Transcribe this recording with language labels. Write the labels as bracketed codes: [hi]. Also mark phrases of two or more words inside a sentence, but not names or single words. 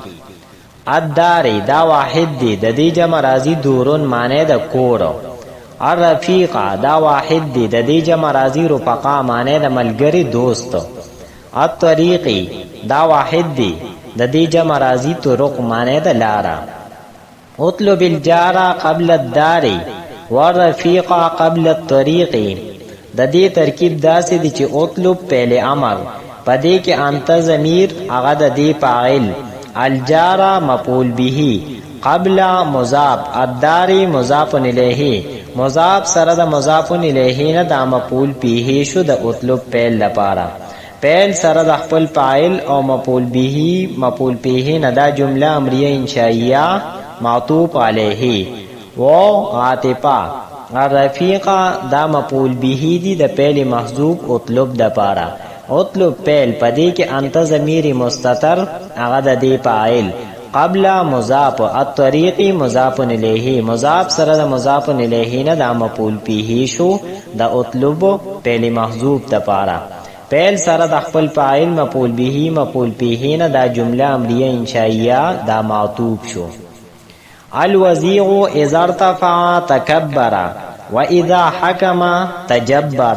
[ps] الدار دا واحد دی، د دې جمع راځي دورون معنی د کور. الرفیق دا واحد دی، د دې جمع راځي رفقا معنی د ملګری دوست. الطریق دا واحد دی، د دې جمع راځي طرق معنی د لارا. [ar] اطلب الجار قبل الدار والرفیق قبل الطریق. [ps] د دې ترکیب داسې دی چې اطلب پهل امر، پدې کې [ar] انت ضمیر [ps] هغه د دې فاعل، [ar] الجار مفعول به، قبل مضاف، الدار مضاف الیه، مضاف [ps] سره د [ar] مضاف الیه [ps] نه دا [ar] مفعول به [ps] شو د اطلب فعل لپاره. فعل سره د خپل فاعل او [ar] مفعول به، مفعول به [ps] نه دا [ar] جمله امریه انشائیه معطوف علیه [ps] و عاطفه. الرفیق دا [ar] مفعول به [ps] دی د [ar] فعل محذوف اطلب [ps] د پاره. [ar] اطلب فعل [ps] پدې کې [ar] انت ضمیر مستتر [ps] هغه د دې فاعل، [ar] قبل مضاف، الطریق مضاف الیه، مضاف [ps] سره د [ar] مضاف الیه [ps] نه دا [ar] مفعول به [ps] شو د [ar] اطلب فعل محذوف [ps] د پاره. فعل سره د خپل فاعل [ar] مفعول به، مفعول به [ps] نه دا [ar] جمله امریه انشائیه [ps] دا معطوف شو. [ar] الوزیع اذا ارتفع تکبر و اذا حکم تجبر.